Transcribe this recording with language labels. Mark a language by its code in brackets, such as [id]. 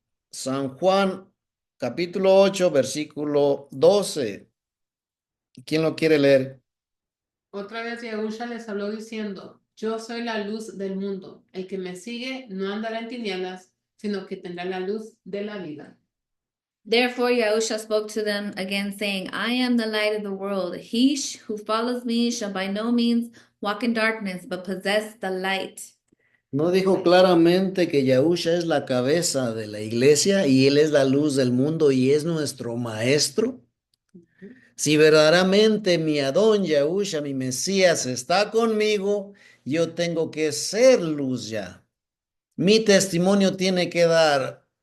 [es] San Juan, capítulo 8 versículo 12. ¿Quién lo quiere leer? Otra vez Yahusha les habló diciendo, yo soy la luz del mundo. El que me sigue no andará en tinieblas, sino que tendrá la luz de la vida. [en] Therefore, Yahusha spoke to them again, saying, I am the light of the world. He who follows me shall by no means walk in darkness, but possess the light. [es] ¿No dijo claramente que Yahusha es la cabeza de la iglesia y él es la luz del mundo y es nuestro maestro? Si verdaderamente mi Adón Yahusha, mi Mesías, está conmigo, yo tengo que ser luz ya. Mi testimonio tiene que dar